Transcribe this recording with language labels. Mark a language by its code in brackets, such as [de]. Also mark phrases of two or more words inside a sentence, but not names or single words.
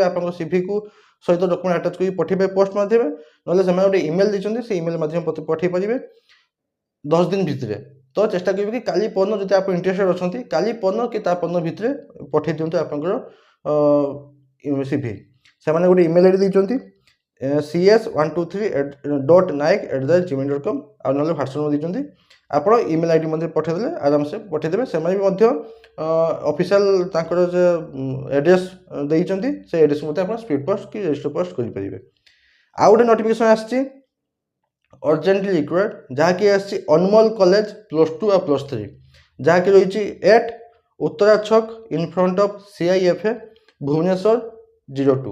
[or] ଆପଣଙ୍କ CVକୁ ସହିତ [en] document attach [or] କରି ପଠାଇବେ ପୋଷ୍ଟ ମାଧ୍ୟମରେ, ନହେଲେ ସେମାନେ ଗୋଟେ ଇମେଲ୍ ଦେଇଛନ୍ତି, ସେ ଇମେଲ୍ ମାଧ୍ୟମରେ ପଠାଇ ପାରିବେ 10 ଦିନ ଭିତରେ। ତ ଚେଷ୍ଟା କରିବେ କି କାଲି ପରଦିନ, ଯଦି ଆପଣ ଇଣ୍ଟରେଷ୍ଟେଡ୍ ଅଛନ୍ତି, କାଲି ପରଦିନ କି ତା ପରଦିନ ଭିତରେ ପଠାଇ ଦିଅନ୍ତୁ ଆପଣଙ୍କର CV। ସେମାନେ ଗୋଟେ [en] email ID [or] ଦେଇଛନ୍ତି cs123.naik@gmail.com, ଆଉ ନହେଲେ ହ୍ୱାଟ୍ସଆପ୍ ନମ୍ବର ଦେଇଛନ୍ତି। ଆପଣ [en] email ID [or] ମଧ୍ୟ ପଠାଇଦେଲେ ଆରାମସେ ପଠାଇଦେବେ। ସେମାନେ ବି ମଧ୍ୟ ଅଫିସିଆଲ ତାଙ୍କର ଯେ ଆଡ୍ରେସ୍ ଦେଇଛନ୍ତି, ସେ ଆଡ୍ରେସ୍ ମଧ୍ୟ ଆପଣ [en] speed post [or] କି [en] register post [or] କରିପାରିବେ। ଆଉ ଗୋଟେ ନୋଟିଫିକେସନ୍ ଆସିଛି [en] urgently required, [or] ଯାହାକି ଆସିଛି ଅନମୋଲ କଲେଜ +2 ଆଉ +3, ଯାହାକି ରହିଛି 8 ଉତ୍ତରା ଛକ [en] in front of [or] CIFA ଭୁବନେଶ୍ୱର 02।